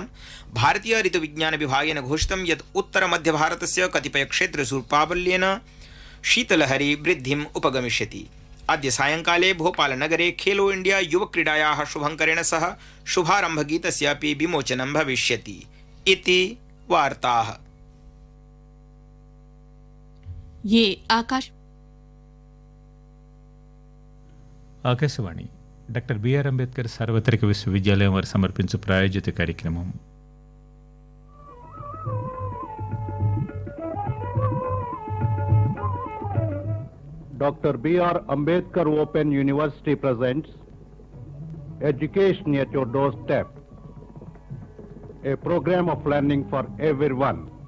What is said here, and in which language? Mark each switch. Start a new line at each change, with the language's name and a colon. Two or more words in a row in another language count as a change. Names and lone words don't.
Sanskrit: भारतीय ऋतुविज्ञान विभागेन घोषितं यत् उत्तर मध्य भारतस्य कतिपय क्षेत्रेषु प्राबल्येन शीतलहरी वृद्धिम् उपगमिष्यति। अद्य सायंकाले भोपालनगरे खेलो इंडिया युव क्रीडायाः शुभंकरेण सह शुभारम्भगीतस्य अपि विमोचनं भविष्यति इति वार्ताः। ये
Telugu: ఆకాశవాణి డాక్టర్ బిఆర్ అంబేద్కర్ సార్వత్రిక విశ్వవిద్యాలయం వారు సమర్పించు ప్రాయోజిత కార్యక్రమం.
English: Dr. B.R. Ambedkar Open University presents Education at Your Doorstep, a program of learning for everyone.